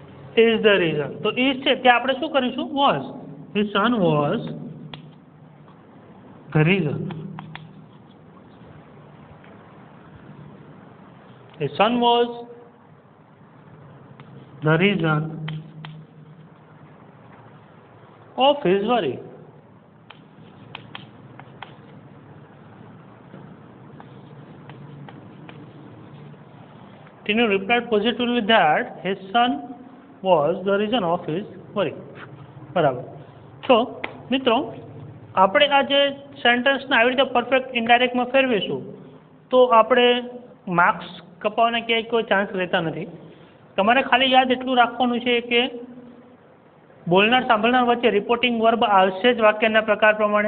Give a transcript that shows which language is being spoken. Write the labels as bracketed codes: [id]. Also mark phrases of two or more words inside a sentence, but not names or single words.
[en] is the reason. [gu] તો ઇઝ છે ત્યાં આપણે શું કરીશું? [en] was. his son was the reason. his son was the reason of his worry. Tinu replied positively that his son was the reason of his worry. [gu] બરાબર. તો મિત્રો આપણે આ જે સેન્ટેન્સને આવી રીતે પરફેક્ટ ઇનડાયરેક્ટમાં ફેરવીશું તો આપણે માર્ક્સ કપાવવાના ક્યાંય કોઈ ચાન્સ રહેતા નથી. તમારે ખાલી યાદ એટલું રાખવાનું છે કે બોલનાર સાંભળનાર વચ્ચે [en] reporting verb [gu] આવશે જ વાક્યના પ્રકાર પ્રમાણે.